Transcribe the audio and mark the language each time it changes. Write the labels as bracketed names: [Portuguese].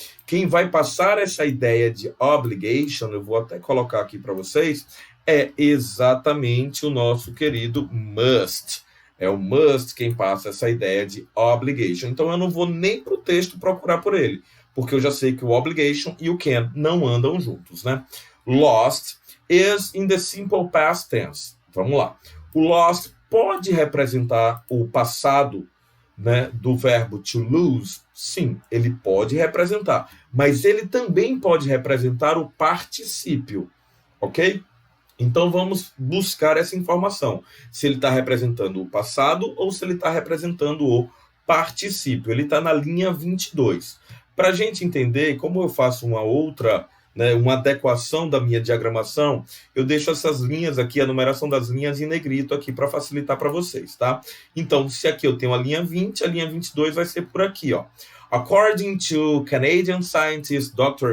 [Portuguese] Quem vai passar essa ideia de obligation, eu vou até colocar aqui para vocês, é exatamente o nosso querido must. É o must quem passa essa ideia de obligation. Então eu não vou nem para o texto procurar por ele, porque eu já sei que o obligation e o can não andam juntos, né? [English] Lost is in the simple past tense. [Portuguese] Vamos lá. O lost pode representar o passado, né, do verbo to lose? Sim, ele pode representar. Mas ele também pode representar o particípio, ok? Então vamos buscar essa informação. Se ele está representando o passado ou se ele está representando o particípio. Ele está na linha 22. Para a gente entender como eu faço uma outra, né, uma adequação da minha diagramação, eu deixo essas linhas aqui, a numeração das linhas em negrito aqui para facilitar para vocês, tá? Então, se aqui eu tenho a linha 20, a linha 22 vai ser por aqui, ó. [English] According to Canadian scientist Dr.